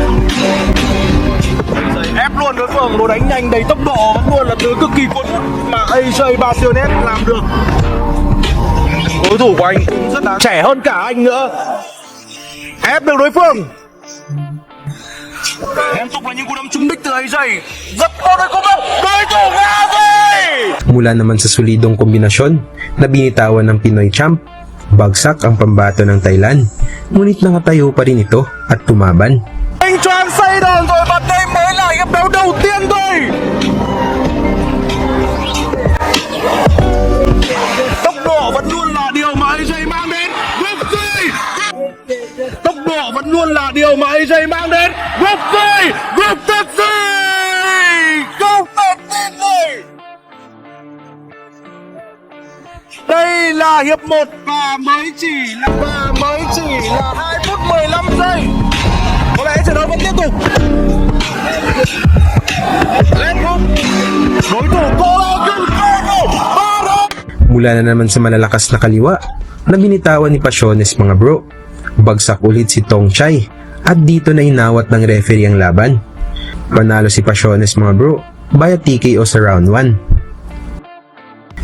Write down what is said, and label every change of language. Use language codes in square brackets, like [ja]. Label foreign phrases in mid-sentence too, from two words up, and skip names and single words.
[vi] Ép luôn đối phương, đồ đánh nhanh đầy tốc độ vẫn luôn là thứ cực kỳ cuốn hút mà AJ Pasiones làm được. Đối thủ của anh cũng rất đáng trẻ hơn cả anh nữa. Ép được đối phương. Liên tục là những cú đấm trúng đích từ AJ. Rất tốt đấy công công. Đối thủ ngã rồi. [tl] Mula naman sa solidong kombinasyon na binitawan ng Pinoy champ, bagsak ang pambato ng Thailand. Ngunit nakatayo pa rin ito at tumaban. [vi] Anh choáng say đòn rồi và đây mới là hiệp đấu đầu tiên thôi. Tốc độ vẫn luôn là điều mà AJ mang đến. Tốc độ vẫn luôn là điều mà AJ mang đến. Group đây là hiệp 1 và mới chỉ là 2 phút 15 giây. Có lẽ trận đấu vẫn tiếp tục. Lên không? Đối thủ cố [tl] Mula na naman sa malalakas na kaliwa na binitawan ni Pasiones mga bro, bagsak ulit si Tong Chai at dito na inawat ng referee ang laban. Panalo si Pasiones mga bro via TKO sa round 1.